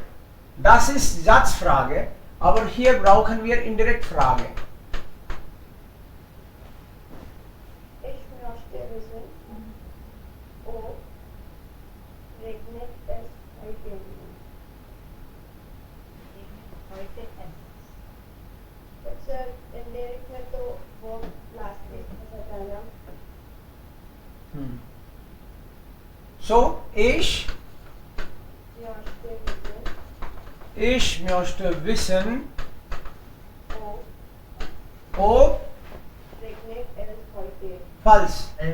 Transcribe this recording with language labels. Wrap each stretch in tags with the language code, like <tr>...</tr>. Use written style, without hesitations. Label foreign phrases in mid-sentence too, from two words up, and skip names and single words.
<de>Das ist Satzfrage, aber hier brauchen wir indirekt Frage. Ich möchte wissen, ob regnet es heute? heute es.</de> <hi>सर indirect में तो वो last में फंसा था ना.</hi> <de>So, ich möchte wissen, ob regnet es heute? falsch.</de>